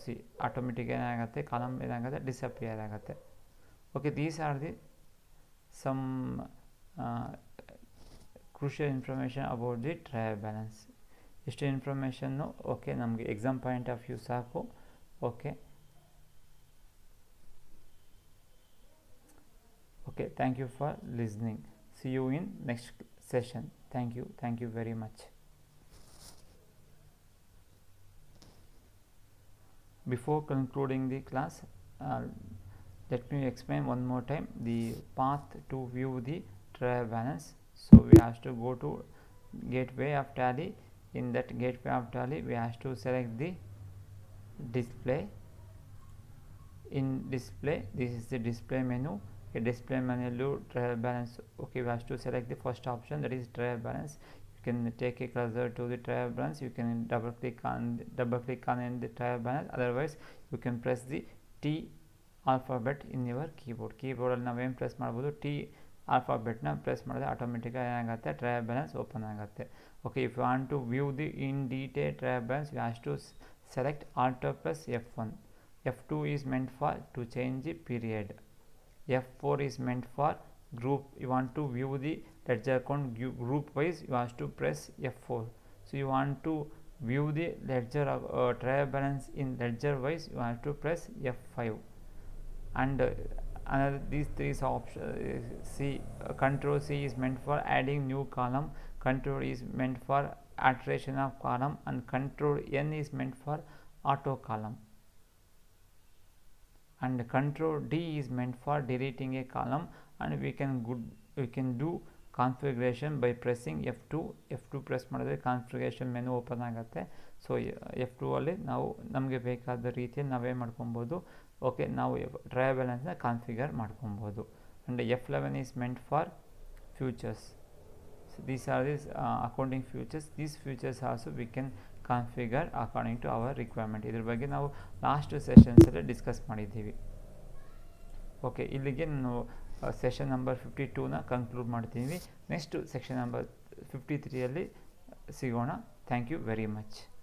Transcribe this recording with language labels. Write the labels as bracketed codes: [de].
[kn] C automatic ಏನಾಗುತ್ತೆ column ಏನಾಗುತ್ತೆ disappear ಆಗುತ್ತೆ. [en] Okay these are the some crucial information about the trial balance. [kn] ಇಷ್ಟು information okay ನಮಗೆ exam point of view ಸಾಕು. Okay [en] Okay, thank you for listening. See you in next session. Thank you very much. Before concluding the class, let me explain one more time the path to view the trial balance. So we have to go to gateway of Tally. In that gateway of Tally, we have to select the display. In display, this is the display menu. A display menu trial balance. Okay, we have to select the first option, that is trial balance. You can take a cursor to the trial balance. You can double click on the trial balance. Otherwise, you can press the T alphabet in your keyboard. [kn] ಅಲ್ಲಿ ನಾವೇನು press ಮಾಡ್ಬೋದು, T ಆಲ್ಫಾಬೆಟ್ನ press ಮಾಡಿದ್ರೆ ಆಟೋಮೆಟಿಕ್ಕಾಗಿ ಏನಾಗುತ್ತೆ, trial balance open ಆಗುತ್ತೆ. [en] Okay, if you want to view the in detail trial balance, you have to select Alt plus F1. F2 is meant for to change the period. F4 is meant for group. You want to view the ledger account group wise, you have to press F4. So you want to view the ledger trial balance in ledger wise, you have to press F5. And another these three options, control C is meant for adding new column, control is meant for alteration of column, and control N is meant for auto column, and control D is meant for deleting a column. And we can do configuration by pressing F2 press [kn] ಮಾಡಿದ್ರೆ configuration menu open ಆಗುತ್ತೆ. So F2 ಅಲ್ಲಿ ನಾವು ನಮಗೆ ಬೇಕಾದ ರೀತಿಯಲ್ಲಿ ನಾವೇ ಮಾಡ್ಕೊಬೋದು. Okay, ನಾವು ಟ್ರಯಲ್ ಬ್ಯಾಲೆನ್ಸ್ನ ಕಾನ್ಫಿಗರ್ ಮಾಡ್ಕೊಬೋದು. [en] and F11 is meant for futures. So these are these accounting futures. These futures also we can configure according to our requirement. [kn] ಇದ್ರ ಬಗ್ಗೆ ನಾವು ಲಾಸ್ಟ್ ಸೆಷನ್ಸಲ್ಲಿ ಡಿಸ್ಕಸ್ ಮಾಡಿದ್ದೀವಿ. ಓಕೆ, ಇಲ್ಲಿಗೆ ನಾನು ಸೆಷನ್ ನಂಬರ್ 52ನ ಕನ್ಕ್ಲೂಡ್ ಮಾಡ್ತೀವಿ. Next section number 53ಯಲ್ಲಿ ಸಿಗೋಣ. Thank you very much.